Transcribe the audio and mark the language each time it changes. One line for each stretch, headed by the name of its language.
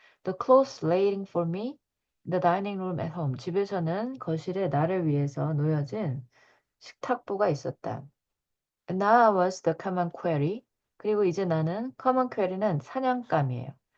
English: The clothes laying for me, the dining room at home.
Korean: 집에서는 거실에 나를 위해서 놓여진 식탁보가 있었다.
English: And now I was the common query.
Korean: 그리고 이제 나는
English: common query
Korean: 는 사냥감이에요.